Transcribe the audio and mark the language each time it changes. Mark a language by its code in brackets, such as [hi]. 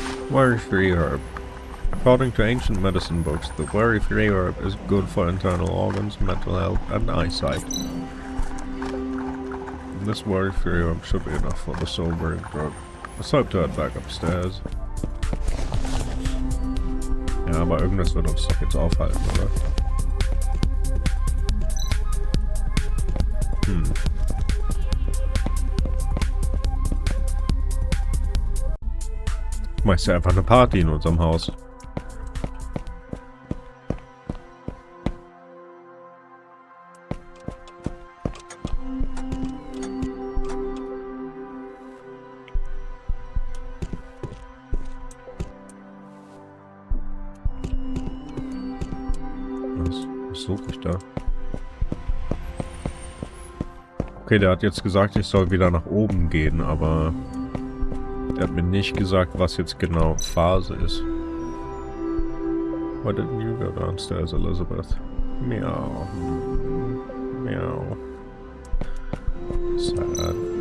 [en] Worry-free herb. According to ancient medicine books, the worry-free herb is good for internal organs, mental health, and eyesight. This worry-free herb should be enough for the sobering drug. Let's hope to head back upstairs. [de] Ja, aber irgendwas wird uns doch jetzt aufhalten, oder? Machst ja einfach eine Party in unserem Haus. Was suche ich da? Okay, der hat jetzt gesagt, ich soll wieder nach oben gehen, aber der hat mir nicht gesagt, was jetzt genau Phase ist. [en] Why didn't you go downstairs, Elizabeth? Meow. Meow. Sad.